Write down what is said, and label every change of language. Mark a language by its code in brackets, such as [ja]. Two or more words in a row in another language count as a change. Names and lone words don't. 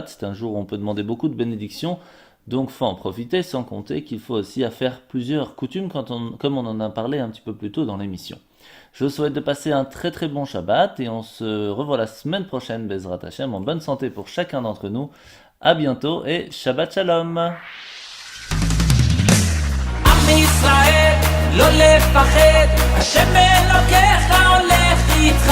[fr] C'est un jour où on peut demander beaucoup de bénédictions. Donc faut en profiter, sans compter qu'il faut aussi faire plusieurs coutumes comme on en a parlé un petit peu plus tôt dans l'émission. Je vous souhaite de passer un très très bon Shabbat et on se revoit la semaine prochaine, [he] בעזרת השם, [fr] en bonne santé pour chacun d'entre nous. À bientôt et [he] שבת שלום. עם ישראל לא לפחד, השם אלוקיך הולך איתך.